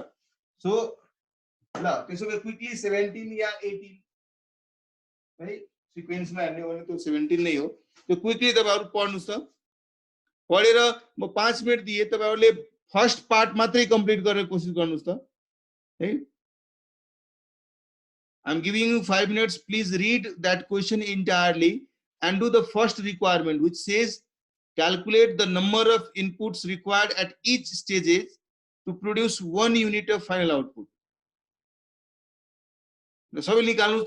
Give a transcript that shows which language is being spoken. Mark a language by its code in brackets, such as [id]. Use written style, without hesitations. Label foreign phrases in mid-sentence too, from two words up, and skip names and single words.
[ne] सो ल त्यसो भए क्विकली 17 या 18 है सिक्वेन्समा हेर्ने हो भने त्यो 17 नै हो. त्यो क्विकली तपाईहरु पढ्नुस् त. पढेर म 5 मिनेट दिए, तपाईहरुले फर्स्ट पार्ट मात्रै कम्प्लिट गरेर कोशिश गर्नुस् त है. [en] I'm giving you 5 minutes. Please read that question entirely and do the first requirement, which says calculate the number of inputs required at each stages to produce 1 unit of final output. [ne] सबै निकाल्नुस् त.